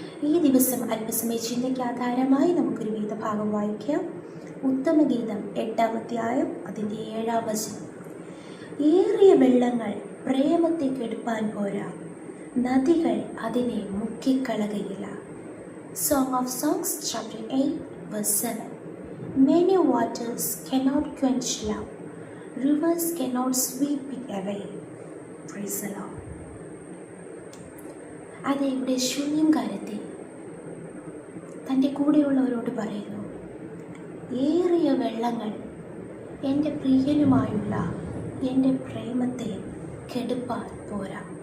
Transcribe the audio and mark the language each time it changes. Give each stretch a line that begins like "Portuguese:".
Malayalam: ഈ ദിവസം അല്പസമയ ചിന്തയ്ക്ക് ആധാരമായി നമുക്കൊരു വേദഭാഗം വായിക്കാം. ഉത്തമഗീതം 8-ാം അധ്യായം അതിൻ്റെ 7-ാം വചനം. ഏറിയ വെള്ളങ്ങൾ പ്രേമത്തെ കെടുപ്പാൻ പോരാ, നദികൾ അതിനെ മുക്കിക്കളകയില്ല.
English: Song of Songs chapter 8 verse 7. Many waters cannot quench love, rivers cannot sweep it away. Praise the Lord.
Malayalam: അത് ഇവിടെ ശൂന്യംകാരത്തെ തൻ്റെ കൂടെയുള്ളവരോട് പറയുന്നു, ഏറിയ വെള്ളങ്ങൾ എൻ്റെ പ്രിയനുമായുള്ള എൻ്റെ പ്രേമത്തെ കെടുപ്പാൻ പോരാ.